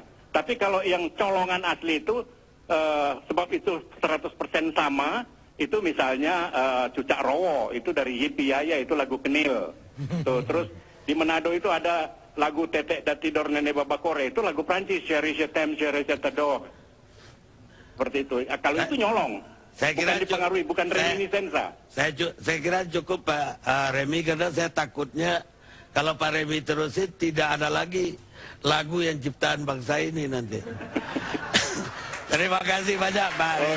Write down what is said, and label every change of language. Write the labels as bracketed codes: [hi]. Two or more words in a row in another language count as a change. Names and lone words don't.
[id] Tapi kalau yang colongan asli itu sebab itu 100% sama, itu misalnya Cucak Rowo itu dari Yipi Yaya, itu lagu Kenil. Tuh, terus di Manado itu ada lagu Tetek dan Tidor Nenek Babakore, itu lagu Prancis, [fr] Chéri je t'aime, Chéri je t'adore. [id] Seperti itu. Kalau itu nyolong. Saya kira bukan dipengaruhi, bukan reminiscenza. Saya kira cukup Pak Remi, karena saya takutnya kalau Pak Remi terusin tidak ada lagi lagu yang ciptaan bangsa ini nanti. Terima kasih banyak Pak Remi.